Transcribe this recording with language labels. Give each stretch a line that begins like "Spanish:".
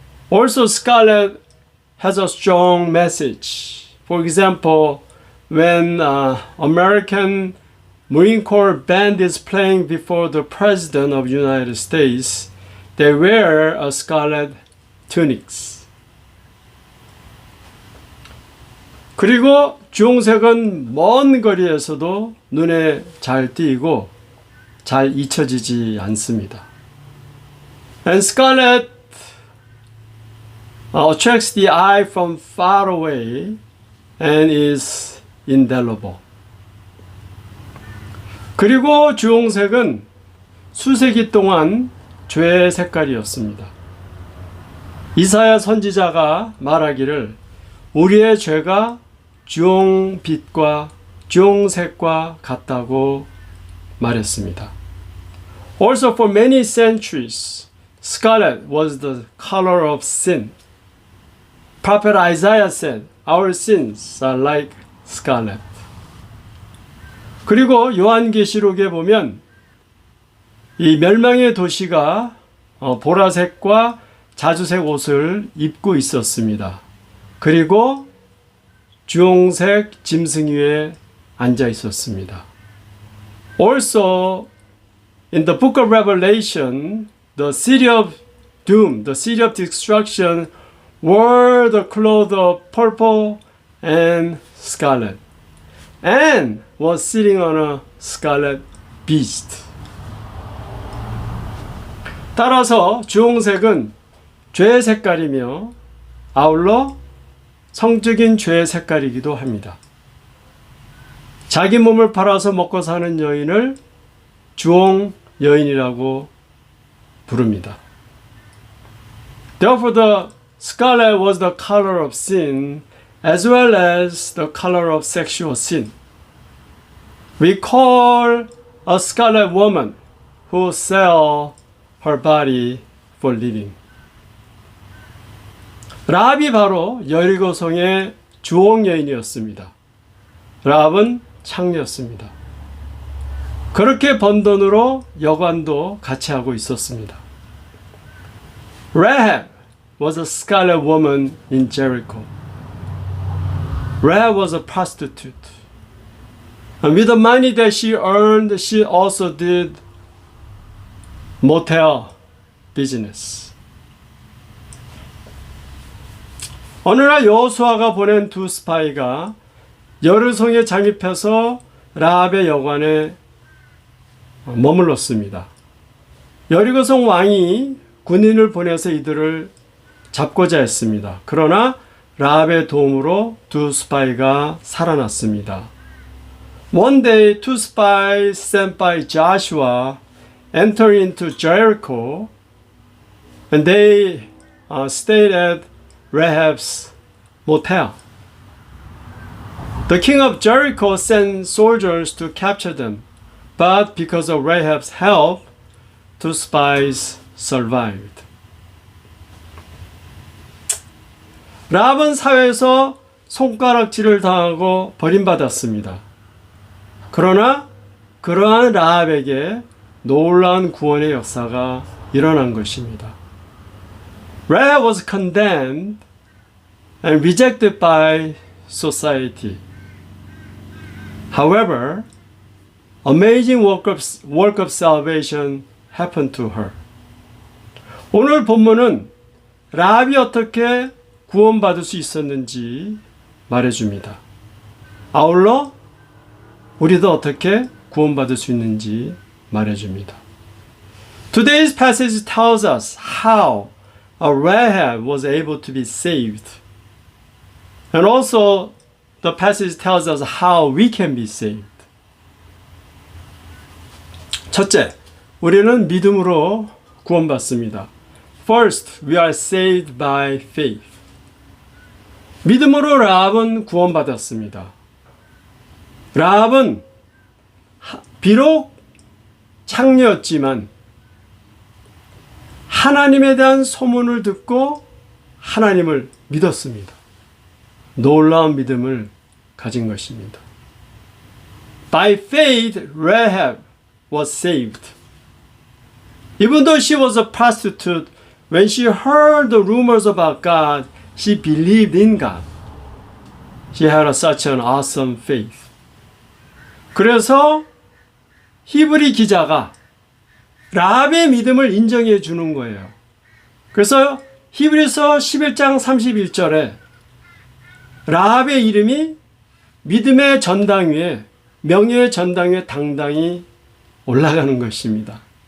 English: Also, scarlet has a strong message. For example, when American Marine Corps band is playing before the President of the United States, they wear a scarlet tunics.
Korean: 그리고 주홍색은 먼 거리에서도 눈에 잘 띄고 잘 잊혀지지 않습니다.
English: And scarlet attracts the eye from far away and is indelible.
Korean: 그리고 주홍색은 수세기 동안 죄의 색깔이었습니다. 이사야 선지자가 말하기를 우리의 죄가 주홍빛과 주홍색과 같다고 말했습니다.
English: Also for many centuries, scarlet was the color of sin. Prophet Isaiah said, Our sins are like scarlet.
Korean: 그리고 요한계시록에 보면 이 멸망의 도시가 보라색과 자주색 옷을 입고 있었습니다. 그리고 주홍색 짐승 위에 앉아 있었습니다.
English: Also, in the book of Revelation, the city of doom, the city of destruction, wore the clothes of purple and scarlet, and was sitting on a scarlet beast.
Korean: 따라서 주홍색은 죄의 색깔이며 아울러 성적인 죄의 색깔이기도 합니다. 자기 몸을 팔아서 먹고 사는 여인을 주홍 여인이라고 부릅니다.
English: Therefore, the scarlet was the color of sin as well as the color of sexual sin. We call a scarlet woman who sell her body for living.
Korean: 라합이 바로 여리고성의 주홍 여인이었습니다. 라합은 창녀였습니다. 그렇게 번 돈으로 여관도 같이 하고 있었습니다.
English: Rahab was a scarlet woman in Jericho. Rahab was a prostitute. And with the money that she earned, she also did motel business.
Korean: 어느 날 여호수아가 보낸 두 스파이가 여르성에 잠입해서 라합의 여관에 머물렀습니다. 여리고성 왕이 군인을 보내서 이들을 잡고자 했습니다. 그러나 라합의 도움으로 두 스파이가 살아났습니다.
English: One day, two spies sent by Joshua entered into Jericho and they stayed at Rahab's motel. The king of Jericho sent soldiers to capture them, but because of Rahab's help, two spies survived.
Korean: 라합은 사회에서 손가락질을 당하고 버림받았습니다. 그러나 그러한 라합에게 놀라운 구원의 역사가 일어난 것입니다.
English: Rahab was condemned and rejected by society. However, amazing work of salvation happened to her.
Korean: 오늘 본문은 라합이 어떻게 구원받을 수 있었는지 말해줍니다. 아울러 우리도 어떻게 구원받을 수 있는지 말해줍니다.
English: Today's passage tells us how Rahab was able to be saved. And also the passage tells us how we can be saved.
Korean: 첫째, 우리는 믿음으로 구원받습니다.
English: First, we are saved by faith.
Korean: 믿음으로 라합은 구원받았습니다. 라합은 비록 창녀였지만 하나님에 대한 소문을 듣고 하나님을 믿었습니다. 놀라운 믿음을 가진 것입니다.
English: By faith, Rahab was saved. Even though she was a prostitute, when she heard the rumors about God, she believed in God. She had such an awesome faith.
Korean: 그래서 히브리 기자가 라합의 믿음을 인정해 주는 거예요. 그래서 히브리서 11장 31절에 라합의 이름이 믿음의 전당 위에, 명예의 전당 위에 당당히 올라가는 것입니다.